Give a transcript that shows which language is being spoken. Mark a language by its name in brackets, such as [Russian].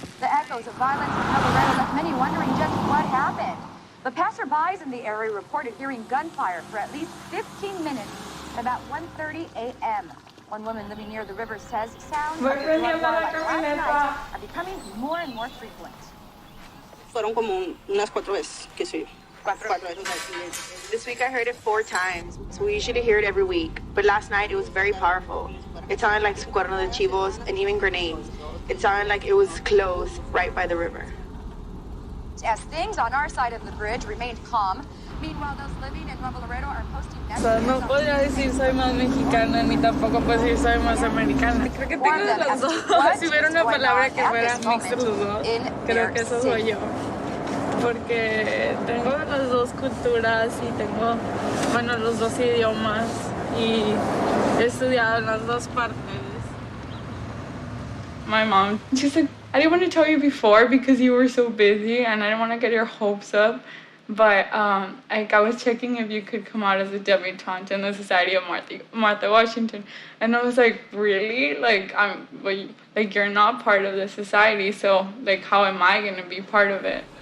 [English] The echoes of violence in Colorado left many wondering just what happened. The passerbys in the area reported hearing gunfire for at least 15 minutes at about 1:30 a.m. One woman living near the river says sounds of the drug war like last night are becoming more and more frequent. [Spanish] Fueron como unas 4 veces que sí. 4 veces. [English] This week I heard it 4 times. So we usually hear it every week. But last night it was very powerful. It sounded like cuerno de chivos and even grenades. It sounded like it was close right by the river. As things on our side of the bridge remained calm, meanwhile those living in Nuevo Laredo are posting messages. [Spanish] No podría decir soy más mexicana ni tampoco puedo decir soy más americana. Creo que tengo de las dos. Si hubiera una palabra que fuera mix de los dos, creo que eso soy yo. Porque tengo las dos culturas y tengo, bueno, los dos idiomas y he estudiado en las dos partes. [English] My mom, she's like, I didn't want to tell you before because you were so busy and I didn't want to get your hopes up. But I was checking if you could come out as a debutante in the Society of Martha Washington. And I was like, really? Like, you're not part of the society, so like, how am I going to be part of it?